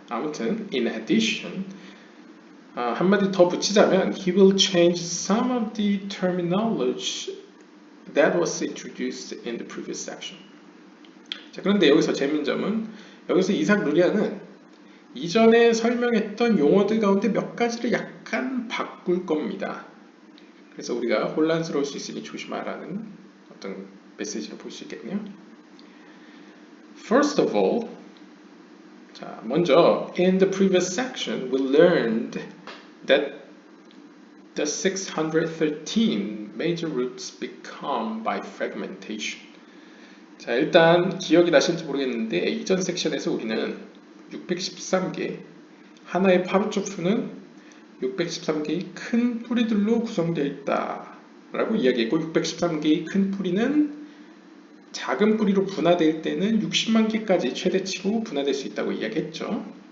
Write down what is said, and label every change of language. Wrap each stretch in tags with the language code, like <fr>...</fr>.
<en>아무튼 in addition,</en> <ko>한마디 더 붙이자면</ko> <en>he will change some of the terminology that was introduced in the previous section.</en> <ko>자, 그런데 여기서 재밌는 점은 여기서 이삭 루리아는 이전에 설명했던 용어들 가운데 몇 가지를 약간 바꿀 겁니다. 그래서 우리가 혼란스러울 수 있으니 조심하라는 어떤 메시지를 볼 수 있겠네요.</ko> <en>First of all,</en> <ko>자, 먼저</ko> <en>in the previous section we learned that the 613 major roots become by fragmentation.</en> <ko>자, 일단 기억이 나실지 모르겠는데 이전 섹션에서 우리는 613개 하나의 파르초프는 613개의 큰 뿌리들로 구성되어 있다 라고 이야기했고, 613개의 큰 뿌리는 작은 뿌리로 분화될 때는 60만 개까지 최대치로 분화될 수 있다고 이야기했죠.</ko>